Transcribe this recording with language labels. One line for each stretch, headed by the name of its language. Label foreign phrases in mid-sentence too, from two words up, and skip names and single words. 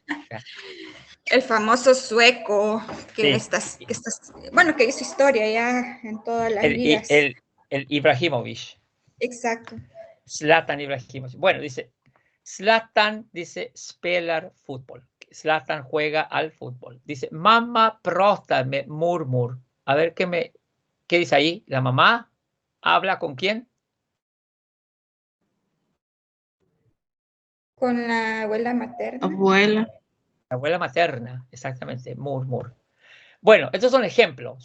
Spanish: El famoso sueco que Sí. que hizo historia ya en todas las ligas. El Ibrahimovic. Exacto. Zlatan Ibrahimovic. Bueno, dice, Zlatan dice spelar fútbol. Zlatan juega al fútbol. Dice,
Swedish: mamá pratar med mormor.
Spanish: A ver, ¿qué dice ahí? ¿La mamá habla con quién? Con la abuela materna. Abuela. La abuela materna, exactamente, murmur. Bueno, estos son ejemplos.